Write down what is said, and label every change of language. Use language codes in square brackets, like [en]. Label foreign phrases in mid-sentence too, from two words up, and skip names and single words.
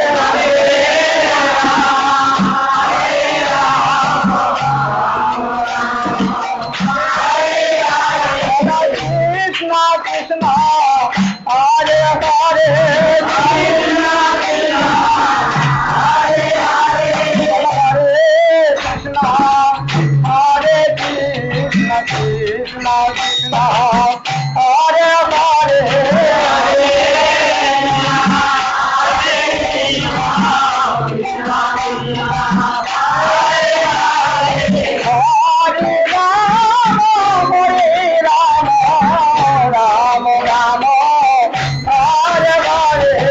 [bn] কৃষ্ণ কৃষ্ণ হরে হরে কৃষ্ণ হরে কৃষ্ণ কৃষ্ণ কৃষ্ণ হরে হরে হরে রাম হরে রাম রাম রাম হরে হরে